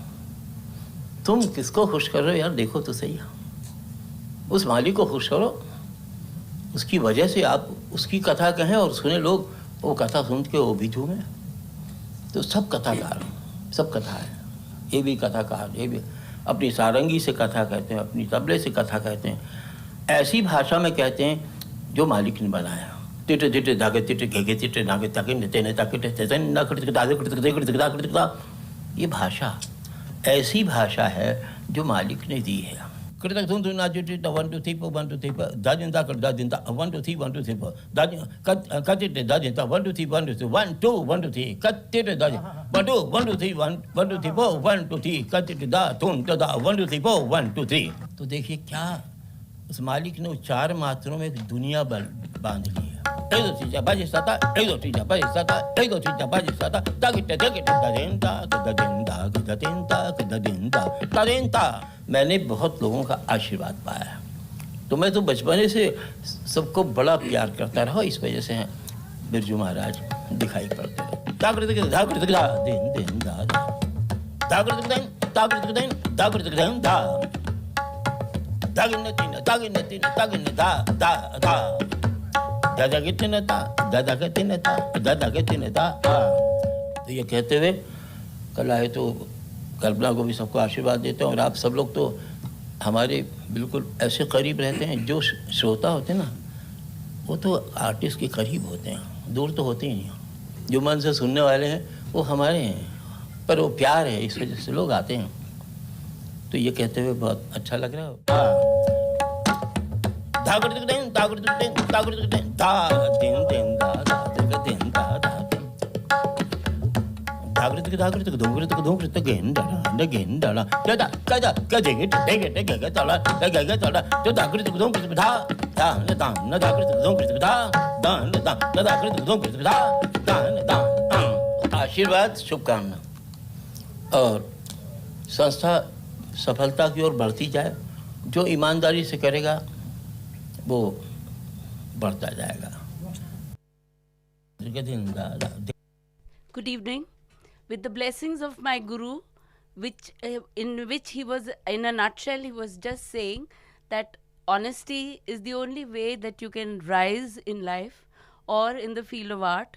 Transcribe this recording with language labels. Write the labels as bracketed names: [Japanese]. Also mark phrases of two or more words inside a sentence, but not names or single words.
[Hindi] तुम किसको खुश कर रहे हो यार देखो तो सही उस मालिक को खुश करो उसकी वजह से आप उसकी कथा कहें और सुने लोग वो कथा सुन के वो भी झूमे तो सब कथाकार सब कथा है ये भी कथाकार ये भी अपनी सारंगी से कथा कहते हैं अपनी तबले से कथा कहते हैं ऐसी भाषा में कहते हैं जो मालिक ने बनाया तिटे तिटे धागे तिटे घेगे तिटे नागे ताके नेते ने ताके तेते ना करते दागे करते ये भाषा ऐसी भाषा है जो मालिक ने दी है करता तुम ना जुटे 1 2 3 1 2 3 दाजिंदा कर दाजिंदा 1 2 3 1 2 3 दाजि कतिटे दाजिंदा 1 2 3 1 2 3 1 2 1 2 3 कतिटे दाजि 1 2 1 2 3 1 2 3 4 1 2 3 कतिटे दा तुम दा 1 2 3 4 1 2 3 तो देखिए क्या उस मालिक ने चार मात्रों में एक दुनिया बांध ली है एदो चीजा बाजी साता एदो चीजा बाजी साता एदो चीजा बाजी साता दागिटे दागिटे दादेंदा दादेंदा दादेंदा दादेंदा दादेंदा मैंने बहुत लोगों का आशीर्वाद पाया है तो मैं तो बचपने से सबको बड़ा प्यार करता रहा इस वजह से बिरजू महाराज दिखाई पड़ते रहे दागड़ दागड़ दा दिन दिन दा दागड़ दिन दागड़ दिन दागड़ दिन दा दागिने तीन दा दा दा दादा के तीन दा दादा के तीन दा दादा के तीन दा तो ये कहते हुए कला है तो कल्पना को भी सबको आशीर्वाद देते हैं और आप सब लोग तो हमारे बिल्कुल ऐसे करीब रहते हैं जो श्रोता होते हैं ना वो तो आर्टिस्ट के करीब होते हैं दूर तो होते ही नहीं जो मन से सुनने वाले हैं वो हमारे हैं पर वो प्यार है इस वजह से लोग आते हैं तो ये कहते हुए बहुत अच्छा लग रहा है दागड़ दिन दागड़ दिन दागड़ दिन दा दिन दिन दा दा दिन दा दा दागड़ दिन दागड़ दिन दोंगड़ दिन गेंडा गेंडा दादा काजा काजेगे टेगे ताला टेगे ताला जो दागड़ दिन दोंगड़ दिन दा दा दा ना दागड़ दिन दोंगड़ दिन दा दा दा ना दागड़ दिन दोंगड़ दिन दा दा दा आशीर्वाद शुभकामना और संस्था सफलता की ओर बढ़ती जाए जो ईमानदारी से करेगा वो बढ़ता जाएगा [English] Good evening. With the blessings of my guru, in which he was, in a nutshell, he was just saying that honesty is the only way that you can rise in life or in the field of art.